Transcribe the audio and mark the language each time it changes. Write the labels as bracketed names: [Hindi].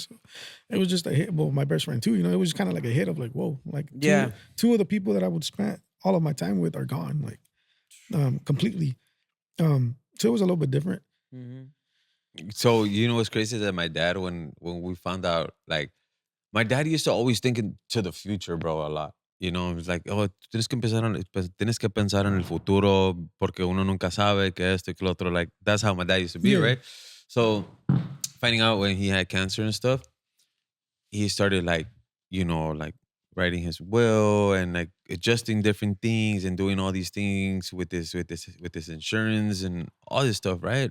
[English] So it was just a hit. Well, my best friend too. It was just kind of like a hit of like, whoa, like two of the people that I would spend all of my time with are gone, like completely. So it was a little bit different. So you know what's crazy is that my dad, when we found out, like, my dad used to always think to the future, bro, a lot. You know, it's like, oh, [Spanish] tienes que pensar en el futuro porque uno nunca sabe que esto y que lo otro. [English] Like, that's how my dad used to be, Yeah. right? So finding out when he had cancer and stuff, he started like, like writing his will and like adjusting different things and doing all these things with this insurance and all this stuff, right?